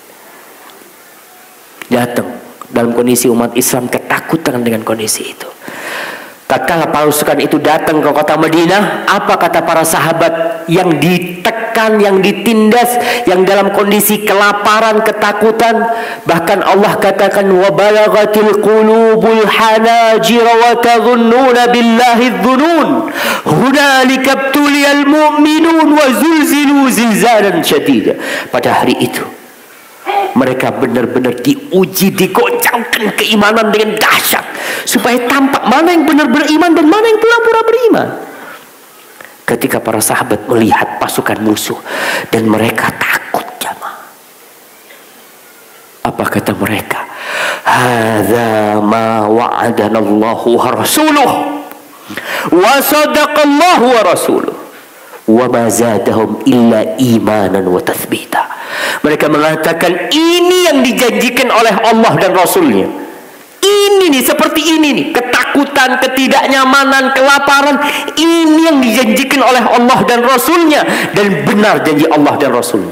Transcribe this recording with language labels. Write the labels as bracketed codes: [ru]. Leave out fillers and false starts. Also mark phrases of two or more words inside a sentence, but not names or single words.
[id] Datang dalam kondisi umat Islam ketakutan dengan kondisi itu. Tatkala pasukan itu datang ke kota Madinah, apa kata para sahabat yang ditekan, yang ditindas, yang dalam kondisi kelaparan, ketakutan? Bahkan Allah katakan, [ar] وبلغت القلوب الحناجر وتظنون بالله الظنونا هنالك ابتلي المؤمنون وزلزلوا زلزالا شديدا. [id] Pada hari itu mereka benar-benar diuji, digoncangkan keimanan dengan dahsyat, supaya tampak mana yang benar beriman dan mana yang pura-pura beriman. Ketika para sahabat melihat pasukan musuh dan mereka takut jamaah, apa kata mereka? [ar] هذا ما وعدنا الله ورسوله وصدق الله ورسوله وما زادهم إلا إيمانا وتثبيتا. [id] Mereka mengatakan, ini yang dijanjikan oleh Allah dan Rasulnya. Ini nih, seperti ini nih, ketakutan, ketidaknyamanan, kelaparan, ini yang dijanjikan oleh Allah dan Rasulnya, dan benar janji Allah dan Rasulnya.